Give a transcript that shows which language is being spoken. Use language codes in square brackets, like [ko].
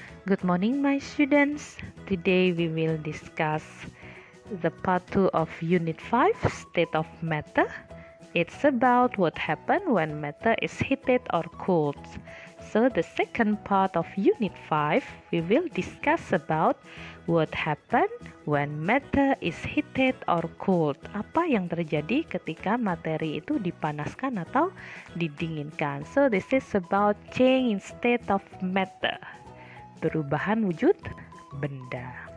[en] Good morning, my students. Today we will discuss the part 2 of Unit 5, State of Matter. It's about what happens when matter is heated or cooled. So the second part of Unit 5, we will discuss about what happens when matter is heated or cooled. [id] Apa yang terjadi ketika materi itu dipanaskan atau didinginkan. [en] So this is about change in state of matter. [id] Perubahan wujud benda.